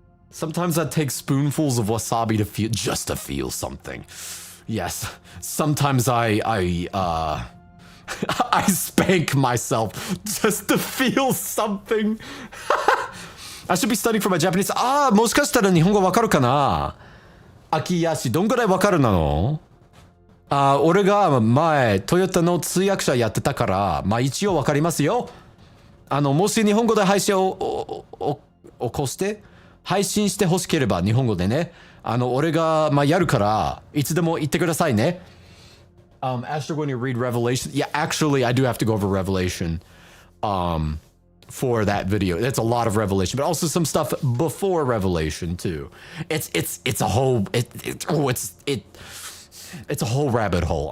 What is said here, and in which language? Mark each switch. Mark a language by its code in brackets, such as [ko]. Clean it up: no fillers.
[en] Sometimes I take spoonfuls of wasabi to feel something. Yes. Sometimes I spank myself just to feel something. I should be studying for my Japanese. [ja] もしかしたら日本語わかるかな?秋やし、どんぐらいわかるなの? 俺が前トヨタの通訳者やってたから、一応わかりますよ。もし日本語で配信を起こして配信してほしければ日本語でね、俺がやるからいつでも言ってくださいね。 [en] Asher, when you read Revelation, yeah, actually, I do have to go over Revelation, for that video. It's a lot of Revelation, but also some stuff before Revelation too. It's a whole it's a whole rabbit hole.